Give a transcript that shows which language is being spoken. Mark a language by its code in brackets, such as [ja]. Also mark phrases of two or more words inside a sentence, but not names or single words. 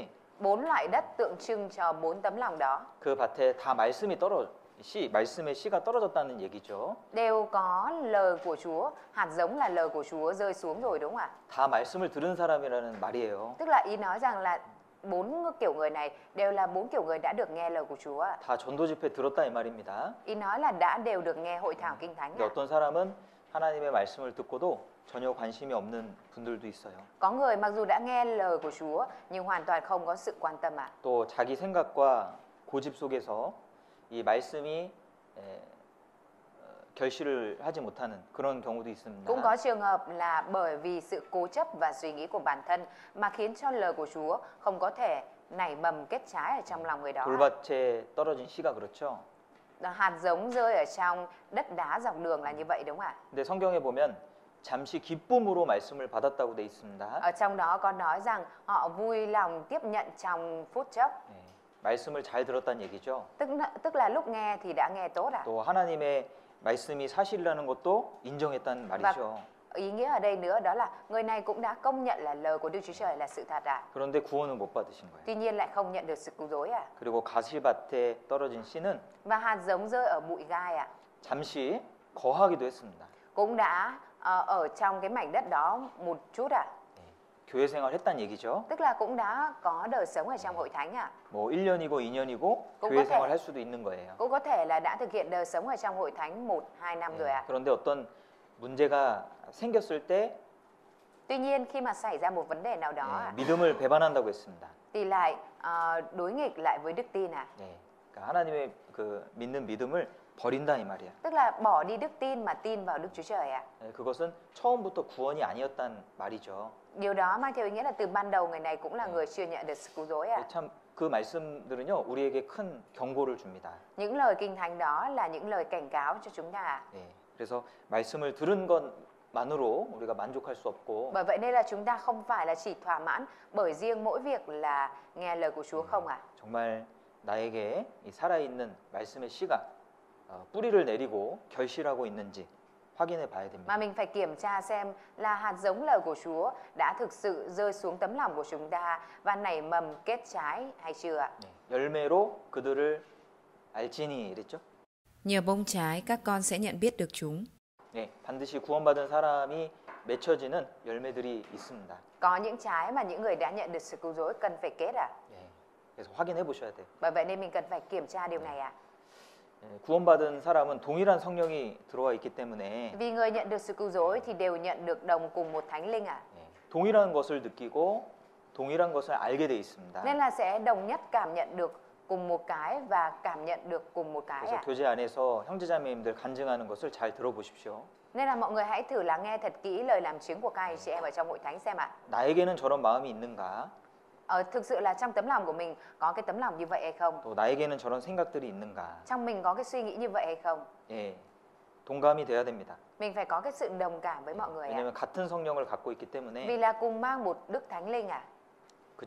[vi] 4 loại đất tượng trưng cho 4 tấm lòng đó [ko] 그 밭에 다 말씀의 씨가 떨어졌다는 얘기죠. [vi] đều có lời của Chúa, hạt giống là lời của Chúa rơi xuống rồi đúng không ạ? [ko] 다 말씀을 들은 사람이라는 말이에요. [vi] Tức là ý nói rằng là 4 kiểu người này đều là 4 kiểu người đã được nghe lời của Chúa ạ. [ko] 다 전도 집회 들었다 이 말입니다. [vi] Ý nói là đã đều được nghe hội thảo kinh thánh [ko] 근데 [vi] ạ. [ko] 어떤 사람은 하나님의 말씀을 듣고도 전혀 관심이 없는 분들도 있어요. [vi] Có người mặc dù đã nghe lời của Chúa nhưng hoàn toàn không có sự quan tâm ạ. [ko] 또 자기 생각과 고집 속에서 이 말씀이 결실을 하지 못하는 그런 경우도 있습니다. [vi] Cũng có trường hợp là bởi vì sự cố chấp và suy nghĩ của bản thân mà khiến cho lời của Chúa không có thể nảy mầm kết trái ở trong lòng người đó. [ko] 돌밭에 떨어진 씨가 그렇죠. [vi] Hạt giống rơi ở trong đất đá dọc đường là như vậy đúng không ạ? [ko] 근데 성경에 보면 잠시 기쁨으로 말씀을 받았다고 돼 있습니다. [vi] Ở trong đó có nói rằng họ vui lòng tiếp nhận trong phút chốc. [ko] 말씀을 잘 들었다는 얘기죠. [vi] Tức là lúc nghe thì đã nghe tốt ạ. [ko] 또 하나님의 말씀이 사실이라는 것도 인정했다는 말이죠. [vi] Ý nghĩa ở đây nữa đó là người này cũng đã công nhận là lời của Đức Chúa Trời là sự thật ạ. [ko] 그런데 구원은 못 받으신 거예요. [vi] Tuy nhiên lại không nhận được sự cứu rỗi ạ. [ko] 그리고 가시밭에 떨어진 씨는 [vi] Và hạt giống rơi ở bụi gai ạ. [ko] 잠시 거하기도 했습니다. [vi] Cũng đã ở trong cái mảnh đất đó một chút ạ. [ko] 교회 생활 했단 얘기죠. [vi] Tức là cũng đã có đời sống ở trong hội thánh ạ. [ko] 뭐 1년이고 2년이고 교회 생활 할 수도 있는 거예요. [vi] Cũng có thể là đã thực hiện đời sống ở trong hội thánh 1-2 năm rồi ạ. [ko] 그런데 어떤 문제가 생겼을 때 [vi] Tuy nhiên khi mà xảy ra một vấn đề nào đó [ko] 믿음을 배반한다고 했습니다. [vi] thì lại đối nghịch lại với đức tin ạ. [ko] 그러니까 하나님의 그 믿는 믿음을 버린다 이 말이야. [vi] Tức là bỏ đi đức tin mà tin vào Đức Chúa Trời ạ. [ko] 그것은 처음부터 구원이 아니었단 말이죠. [vi] Điều đó mang theo ý nghĩa là từ ban đầu người này cũng là người chưa nhận được sự cứu rỗi ạ. [ko] 참 그 말씀들은요 우리에게 큰 경고를 줍니다. [vi] Những lời kinh thánh đó là những lời cảnh cáo cho chúng ta ạ. [ko] 그래서 말씀을 들은 것만으로 우리가 만족할 수 없고. [vi] Bởi vậy nên là chúng ta không phải là chỉ thỏa mãn bởi riêng mỗi việc là nghe lời của Chúa không ạ. [ko] 정말 나에게 이 살아있는 말씀의 씨가 뿌리를 내리고 결실하고 있는지 확인해 봐야 됩니다. [vi] Mà mình phải kiểm tra xem là hạt giống lời của Chúa đã thực sự rơi xuống tấm lòng của chúng ta và nảy mầm kết trái hay chưa ạ? [ko] 열매로 그들을 알지니 이랬죠? [vi] Nhờ bông trái các con sẽ nhận biết được chúng. [ko] 반드시 구원받은 사람이 맺혀지는 열매들이 있습니다. [vi] Có những trái mà những người đã nhận được sự cứu rỗi cần phải kết ạ. [ko] 그래서 확인해 보셔야 돼요. [vi] Bởi vậy nên mình cần phải kiểm tra điều này ạ. [ko] 구원받은 사람은 동일한 성령이 들어와 있기 때문에 [vi] Vì người nhận được sự cứu rỗi thì đều nhận được đồng cùng một thánh linh ạ. [ko] 동일한 것을 느끼고 동일한 것을 알게 돼 있습니다. [vi] Nên là sẽ đồng nhất cảm nhận được cùng một cái và cảm nhận được cùng một cái [ko] 그래서 [vi] ạ. [ko] 교제 안에서 형제자매님들 간증하는 것을 잘 들어보십시오. [vi] Nên là mọi người hãy thử lắng nghe thật kỹ lời làm chứng của các anh chị em ở trong hội thánh xem ạ. [ko] 나에게는 저런 마음이 있는가? [vi] Thực sự là trong tấm lòng của mình có cái tấm lòng như vậy hay không? [ko] 또 나에게는 저런 생각들이 있는가? [vi] Trong mình có cái suy nghĩ như vậy hay không? [ko] 동감이 돼야 됩니다. [vi] Mình phải có cái sự đồng cảm với mọi người ạ. [ko] 왜냐면 같은 성령을 갖고 있기 [vi] Vì [ko] 때문에. [vi] là cùng mang một đức thánh linh ạ.